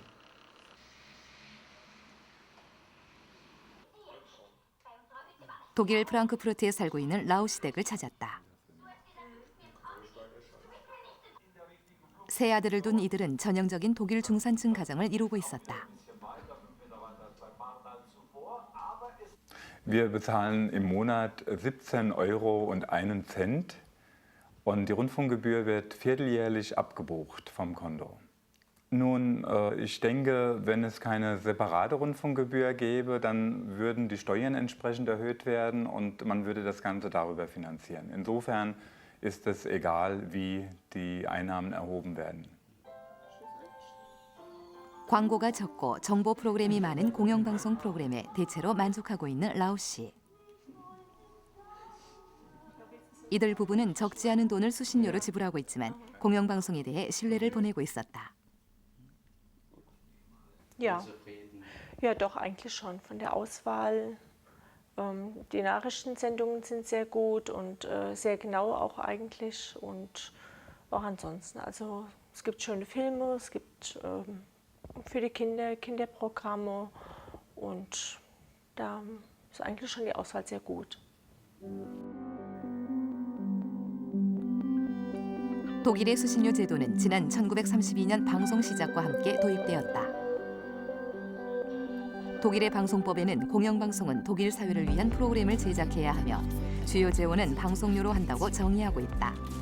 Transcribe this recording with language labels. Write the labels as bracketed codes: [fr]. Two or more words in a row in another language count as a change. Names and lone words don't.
[ko] 독일 프랑크푸르트에 살고 있는 라우시덱을 찾았다. 세 아들을 둔 이들은 전형적인 독일 중산층 가정을 이루고 있었다. [de] Wir bezahlen im Monat 17,01 € und die Rundfunkgebühr wird vierteljährlich abgebucht vom Konto. Nun, ich denke, wenn es keine separate Rundfunkgebühr gäbe, dann würden die Steuern entsprechend erhöht werden und man würde das Ganze darüber finanzieren. Insofern ist es egal, wie die Einnahmen erhoben werden. [ko] 광고가 적고 정보 프로그램이 많은 공영방송 프로그램에 대체로 만족하고 있는 라우 씨. 이들 부부는 적지 않은 돈을 수신료로 지불하고 있지만 공영방송에 대해 신뢰를 보내고 있었다. [de] Ja, ja, doch eigentlich schon von der Auswahl. Die Nachrichtensendungen sind sehr gut und sehr genau auch eigentlich und auch ansonsten. Also es gibt schöne Filme, es gibt für die Kinder Kinderprogramme und da ist eigentlich schon die Auswahl sehr gut. [ko] 독일의 수신료 제도는 지난 1932년 방송 시작과 함께 도입되었다. 독일의 방송법에는 공영방송은 독일 사회를 위한 프로그램을 제작해야 하며 주요 재원은 방송료로 한다고 정의하고 있다.